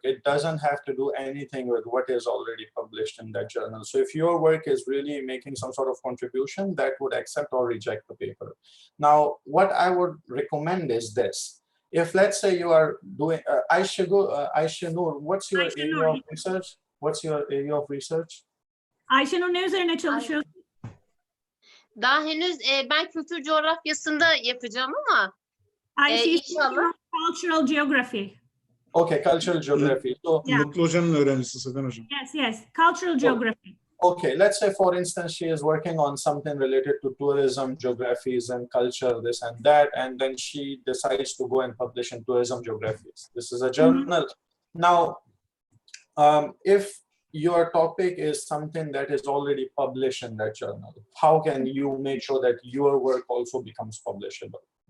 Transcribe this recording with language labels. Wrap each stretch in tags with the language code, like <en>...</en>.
<en>It doesn't have to do anything with what is already published in that journal. So if your work is really making some sort of contribution, that would accept or reject the paper. Now, what I would recommend is this. If let's say you are doing, Ayşenur, what's your area of research? What's your area of research?</en> <tr>Ayşenur, ne üzerine çalışıyorsun? Daha henüz ben kültür coğrafyasında yapacağım ama inşallah.</tr> <en>Cultural geography. Okay, cultural geography. So, Yeah.</en> <tr>Mutlu Hoca'nın öğrencisi Sedan Hocam.</tr> <en>Yes, cultural geography. okay, let's say for instance, she is working on something related to tourism, geographies and culture, this and that, and then she decides to go and publish in tourism geographies. This is a journal. Now, if your topic is something that is already published in that journal, how can you make sure that your work also becomes publishable?</en>